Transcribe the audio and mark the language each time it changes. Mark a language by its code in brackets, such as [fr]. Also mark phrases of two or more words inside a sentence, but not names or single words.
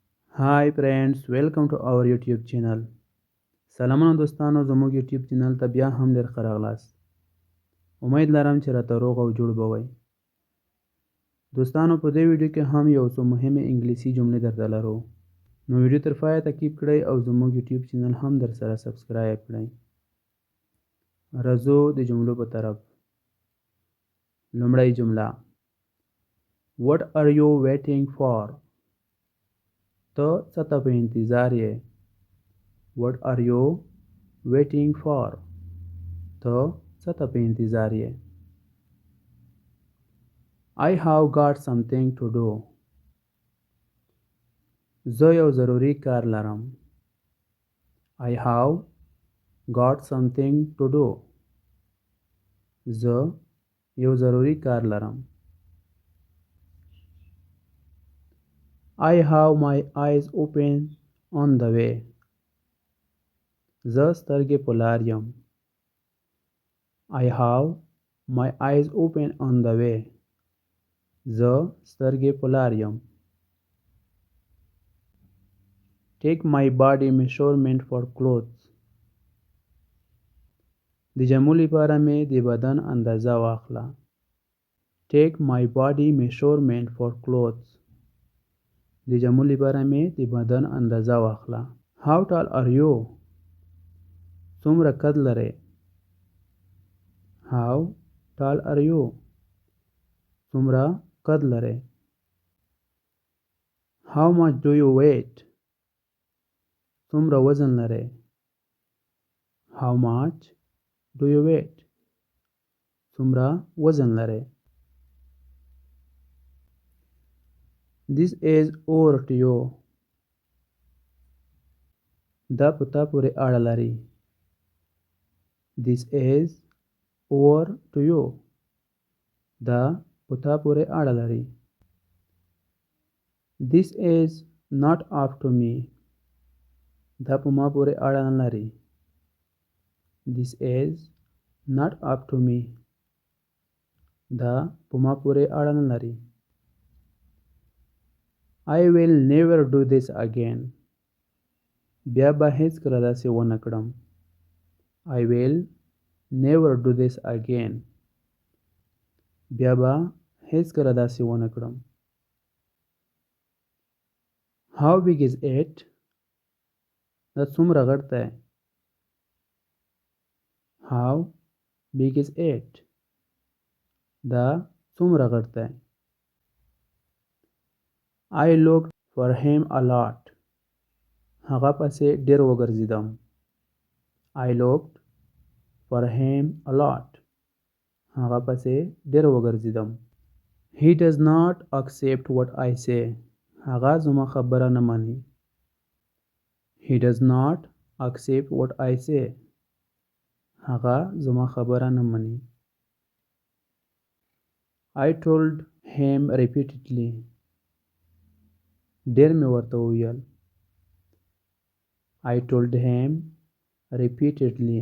[en] Hi friends, welcome to our YouTube channel. [ps] سلامونه دوستانو زموږ YouTube چینل ته بیا هم ډیر ښه راغلاست. امید لرم چې راته روغ او جوړ به وئ. دوستانو په دې ویډیو کې هم یو څو مهمه انګلیسي جملې درته لرو. نو ویډیو تر پایه تعقیب کړئ او زموږ YouTube چینل هم در سره سبسکرایب کړئ. راځو د جملو په طرف. لومړی جمله [en] What are you waiting for? [ps] ته څه ته په انتظار یې؟ [en] What are you waiting for? [ps] ته څه ته په انتظار یې؟ [en] I have got something to do. [ps] زه یو ضروري کار لرم. [en] I have got something to do. [ps] زه یو ضروري کار لرم. [en] I have my eyes open on the way. [ps] زه سترګې په لار یم. [en] I have my eyes open on the way. [ps] زه سترګې په لار یم. [en] Take my body measurement for clothes. [ps] د جامو لپاره مې د بدن اندازه واخله. [en] Take my body measurement for clothes. [ps] د جامو لپاره مې د بدن اندازه واخله. [en] How tall are you? [ps] څومره قد لرې؟ [en] How tall are you? [ps] څومره قد لرې؟ [en] How much do you weigh? [ps] څومره وزن لرې؟ [en] How much do you weigh? [ps] څومره وزن لرې؟ [en] This is over to you. [ps] دا په تا پورې اړه لري. [en] This is over to you. [ps] دا په تا پورې اړه لري. [en] This is not up to me. [ps] دا په ما پورې اړه نه لري. [en] This is not up to me. [ps] دا په ما پورې اړه نه لري. [en] I will never do this again. [ps] بیا به هیڅکله داسې ونه کړم. [en] I will never do this again. [ps] بیا به هیڅکله داسې ونه کړم. [en] How big is it? [ps] دا څومره غټ دی؟ [en] How big is it? [ps] دا څومره غټ دی؟ [en] I looked for him a lot. [ps] هغه پسې ډېر وګرځېدم. [en] I looked for him a lot. [ps] هغه پسې ډېر وګرځېدم. [en] He does not accept what I say. [ps] هغه زما خبره نه مني. [en] He does not accept what I say. [ps] هغه زما خبره نه مني. [en] I told him repeatedly. [ps] ډېر مې ورته وویل. [en] I told him repeatedly.